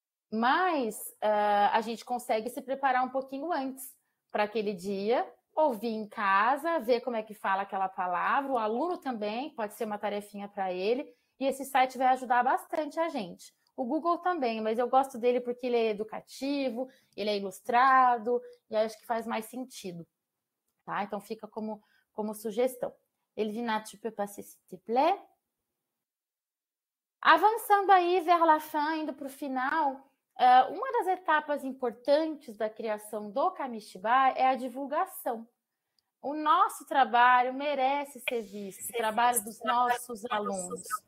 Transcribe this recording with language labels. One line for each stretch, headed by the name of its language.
Portuguese: Mas a gente consegue se preparar um pouquinho antes para aquele dia, ouvir em casa, ver como é que fala aquela palavra. O aluno também, pode ser uma tarefinha para ele. E esse site vai ajudar bastante a gente. O Google também, mas eu gosto dele porque ele é educativo, ele é ilustrado, e acho que faz mais sentido. Tá? Então, fica como sugestão.
French: Elvina, tu peux passer, s'il te plaît?
Portuguese: Avançando aí,
French: vers la fin,
Portuguese: indo para o final, uma das etapas importantes da criação do Kamishibai é a divulgação. O nosso trabalho merece ser visto, o trabalho dos nossos alunos.